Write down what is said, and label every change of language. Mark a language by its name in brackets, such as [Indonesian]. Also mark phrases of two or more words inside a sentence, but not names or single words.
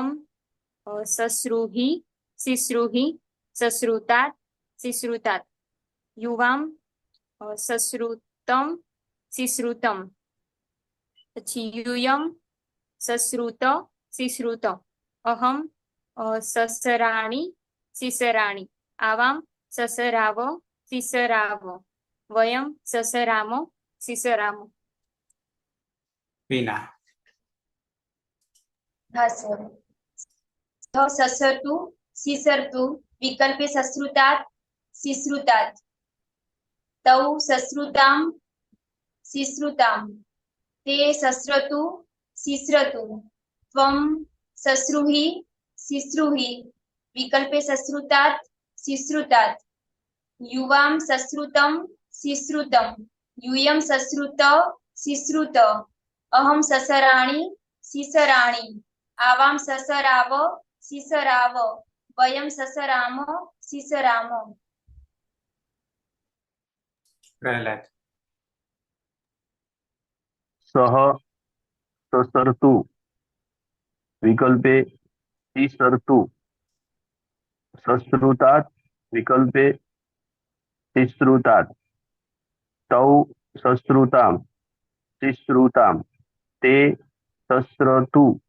[Sanskrit] सश्रुहि सिश्रुहि सश्रुतात् सिश्रुतात् युवाम सश्रुतम सिश्रुतम पछी युयम सश्रुत सिश्रुत अहम ससराणि सिसराणि आवाम ससराव सिसराव वयम ससराम सिसराम. વિના. [Hindi] हाँ सर. [Sanskrit] ससरतु सिसरतु विकल्पे सश्रुतात् सिश्रुतात् तौ सश्रुताम सिश्रुताम ते सश्रतु सिश्रतु त्वं सश्रुहि सिश्रुहि विकल्पे सश्रुतात् सिश्रुतात् युवाम सश्रुतम सिश्रुतम यूयम सश्रुत सिश्रुत अहम ससराणि सिसराणि आवाम ससराव सिसराव वयम ससराम सिसराम. પ્રહલાદ. सह ससरतु विकल्पे सिसरतु सश्रुतात् विकल्पे सिश्रुतात् तौ सश्रुताम सिश्रुताम ते सश्रतु